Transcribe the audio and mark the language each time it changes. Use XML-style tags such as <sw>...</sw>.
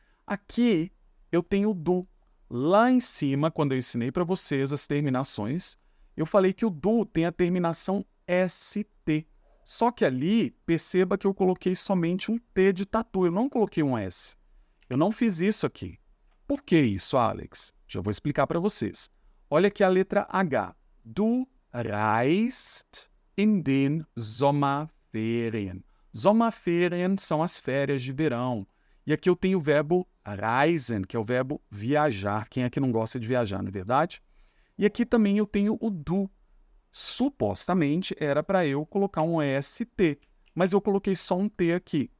<pt>Aqui eu tenho du. Lá em cima, quando eu ensinei para vocês as terminações, eu falei que o du tem a terminação ST. Só que ali, perceba que eu coloquei somente um T de tatu, eu não coloquei um S. Eu não fiz isso aqui. Por que isso, Alex? Já vou explicar para vocês. Olha aqui a letra H.</pt> <de>Du reist in den Sommerferien.</de> <pt>Sommerferien são as férias de verão. E aqui eu tenho o verbo reisen, que é o verbo viajar. Quem é que não gosta de viajar, não é verdade? E aqui também eu tenho o du. Supostamente era para eu colocar um ST, mas eu coloquei só um T aqui.</pt>